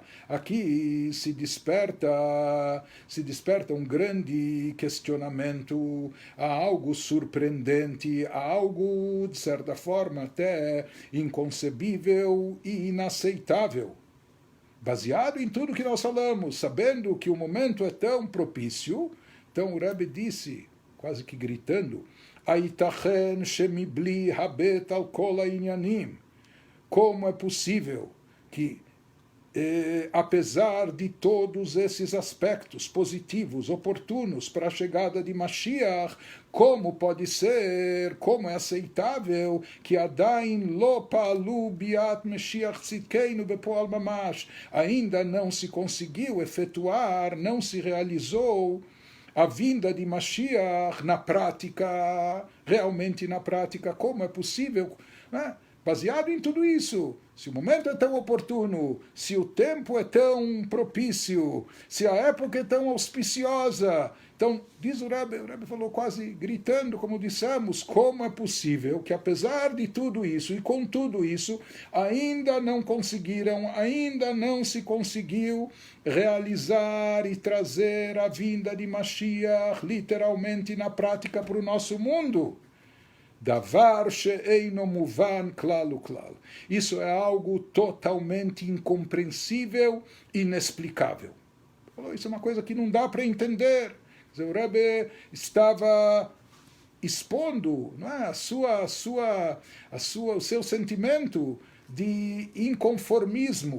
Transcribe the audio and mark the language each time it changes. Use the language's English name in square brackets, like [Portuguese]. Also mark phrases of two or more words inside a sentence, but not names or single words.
[Portuguese] Aqui se desperta um grande questionamento, há algo surpreendente, há algo, de certa forma, até inconcebível e inaceitável. Baseado em tudo que nós falamos, sabendo que o momento é tão propício, então o Rebbe disse, quase que gritando, [Hebrew] איתכן שמבלי הבט על כל העניינים. [Portuguese] Como é possível que, apesar de todos esses aspectos positivos, oportunos para a chegada de Mashiach, como pode ser, como é aceitável que [Hebrew] עדיין לא פעלו ביאת משיח צדקנו בפועל ממש, [Portuguese] ainda não se conseguiu efetuar, não se realizou a vinda de Mashiach na prática, realmente na prática, como é possível, né? baseado em tudo isso, se o momento é tão oportuno, se o tempo é tão propício, se a época é tão auspiciosa, então, diz o Rebbe falou quase gritando, como dissemos, como é possível que apesar de tudo isso e com tudo isso, ainda não conseguiram, ainda não se conseguiu realizar e trazer a vinda de Mashiach literalmente na prática para o nosso mundo. [Hebrew] דבר שאינו מובן כלל וכלל. [Portuguese] Isso é algo totalmente incompreensível, inexplicável. Isso é uma coisa que não dá para entender. O Rebbe estava expondo, não é, o seu sentimento de inconformismo.